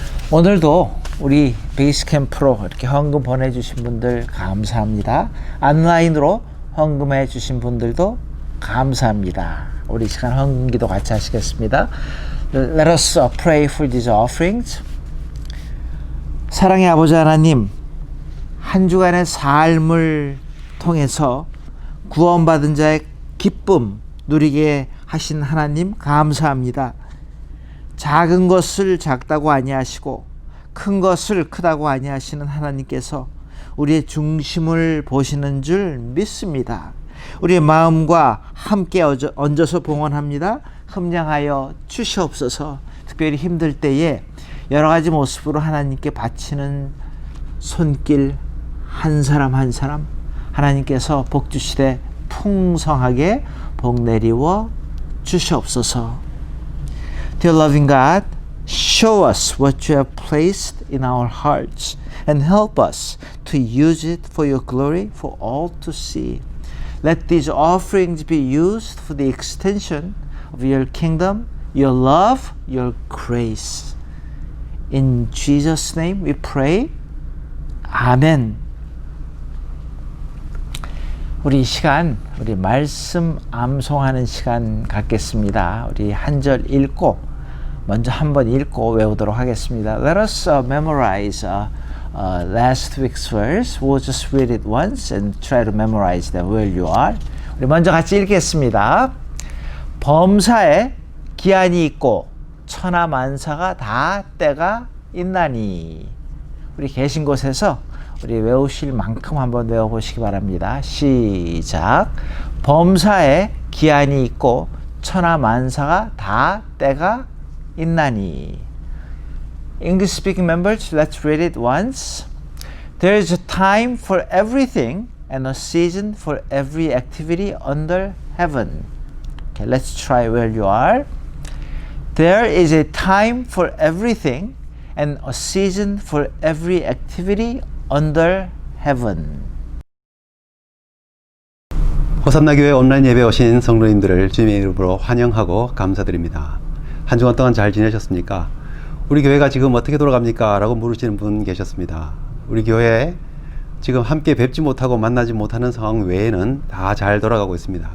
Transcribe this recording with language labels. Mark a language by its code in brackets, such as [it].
[ko] 오늘도 우리 베이스 캠프로 이렇게 헌금 보내주신 분들 감사합니다. 온라인으로 헌금해 주신 분들도 감사합니다. 우리 시간 헌금기도 같이 하시겠습니다. [en] Let us pray for these offerings. [ko] 사랑의 아버지 하나님, 한 주간의 삶을 통해서 구원받은 자의 기쁨 누리게 하신 하나님 감사합니다. 작은 것을 작다고 아니하시고 큰 것을 크다고 아니하시는 하나님께서 우리의 중심을 보시는 줄 믿습니다. 우리의 마음과 함께 얹어서 봉헌합니다. 흠량하여 주시옵소서. 특별히 힘들 때에 여러 가지 모습으로 하나님께 바치는 손길 한 사람 한 사람 하나님께서 복 주시되 풍성하게 복 내리워 주시옵소서. [en] Dear loving God, show us what you have placed in our hearts and help us to use it for your glory for all to see. Let these offerings be used for the extension of your kingdom, your love, your grace. In Jesus' name we pray. [ko] 아멘. 우리 이 시간, 우리 말씀 암송하는 시간 갖겠습니다. 우리 한 절 읽고 먼저 한번 읽고 외우도록 하겠습니다. [en] Let us memorize last week's verse. We'll just read it once and try to memorize them where you are. [ko] 우리 먼저 같이 읽겠습니다. 범사에 기한이 있고 천하만사가 다 때가 있나니. 우리 계신 곳에서 우리 외우실 만큼 한번 외워보시기 바랍니다. 시작. 범사에 기한이 있고 천하만사가 다 때가 있나니. [en] English speaking members, let's read it once. There is a time for everything and a season for every activity under heaven. Okay, let's try where you are. There is a time for everything and a season for every activity under heaven. [ko] 호산나교회 온라인 예배 오신 성도님들을 주님의 이름으로 환영하고 감사드립니다. 한 주간 동안 잘 지내셨습니까? 우리 교회가 지금 어떻게 돌아갑니까? 라고 물으시는 분 계셨습니다. 우리 교회 지금 함께 뵙지 못하고 만나지 못하는 상황 외에는 다 잘 돌아가고 있습니다.